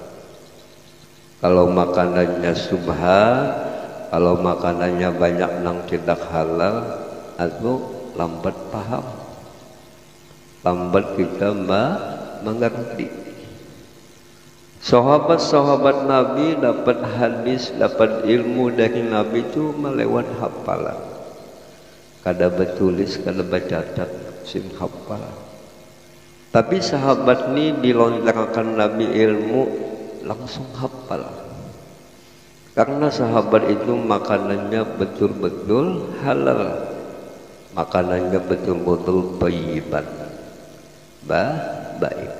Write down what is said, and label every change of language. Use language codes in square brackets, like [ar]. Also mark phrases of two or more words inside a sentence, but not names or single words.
[bjn] Kalau makanannya subhan, kalau makanannya banyak nang tidak halal, atau lambat paham, lambat kita mengerti. Sahabat-sahabat Nabi dapat hadis, dapat ilmu dari Nabi itu melewat hafalan. Kada bertulis, kada bercatat, sim hafal. Tapi sahabat ini dilontarkan Nabi ilmu, langsung hafal. Karena sahabat itu makanannya betul-betul halal, makanannya betul-betul thayyiban, baik.